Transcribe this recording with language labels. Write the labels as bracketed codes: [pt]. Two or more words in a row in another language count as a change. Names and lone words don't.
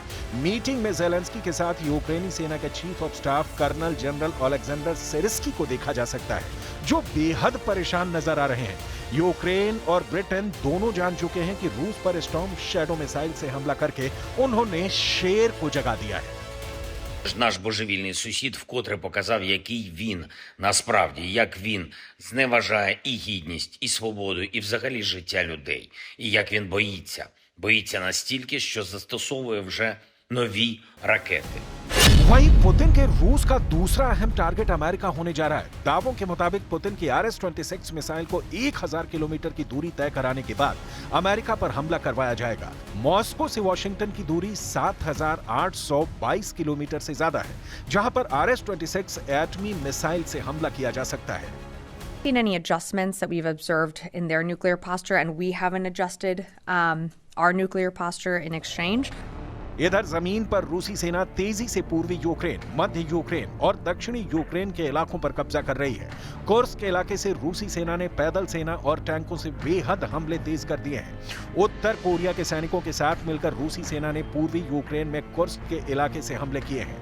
[hi] मीटिंग में ज़ेलेंस्की के साथ यूक्रेनी सेना के [en] Chief of Staff Colonel General [hi] ओलेक्जेंडर सिरिस्की को देखा जा सकता है, जो बेहद परेशान नजर आ रहे हैं। यूक्रेन और ब्रिटेन दोनों जान चुके हैं कि रूस पर स्टॉर्म शैडो मिसाइल से हमला करके उन्होंने शेर को जगा दिया है। [uk] Наш божевільний сусід вкотре показав, який він насправді, як він зневажає і гідність, і свободу, і взагалі життя людей. І як він боїться. Боїться настільки, що застосовує вже нові ракети. [hi] वहीं पुतिन के रूस का दूसरा अहम टारगेट अमेरिका होने जा रहा है। दावों के मुताबिक पुतिन की RS-26 मिसाइल को 1000 किलोमीटर की दूरी तय कराने के बाद अमेरिका पर हमला करवाया जाएगा। मॉस्को से वॉशिंगटन की दूरी 7822 किलोमीटर से ज्यादा है, जहां पर RS-26 एटमी मिसाइल से हमला किया जा सकता है। [en] Any adjustments that we've observed in their nuclear posture, and we haven't adjusted our nuclear posture in exchange. [hi] इधर जमीन पर रूसी सेना तेजी से पूर्वी यूक्रेन, मध्य यूक्रेन और दक्षिणी यूक्रेन के इलाकों पर कब्जा कर रही है। कुर्स्क के इलाके से रूसी सेना ने पैदल सेना और टैंकों से बेहद हमले तेज कर दिए हैं। उत्तर कोरिया के सैनिकों के साथ मिलकर रूसी सेना ने पूर्वी यूक्रेन में कुर्स्क के इलाके से हमले किए हैं।